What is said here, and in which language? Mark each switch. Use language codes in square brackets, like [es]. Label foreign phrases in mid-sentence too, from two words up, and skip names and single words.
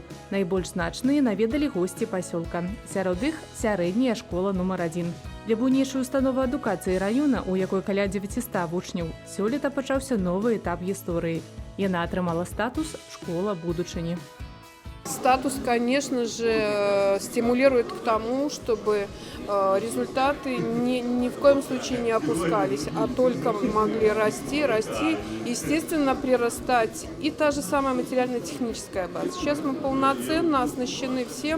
[be] Найбольш значныя наведалі госці пасёлка. Сярод іх сярэдняя школа нумар 1. Для буйнейшай установы адукацыі раёна, у якой каля 900 вучняў, сёлета пачаўся новы этап гісторыі. Яна атрымала статус «Школа будучыні». [ru] Статус, конечно же, стимулирует к тому, чтобы результаты ни в коем случае не опускались, а только могли расти, естественно, прирастать. И та же самая материально-техническая база. Сейчас мы полноценно оснащены всем.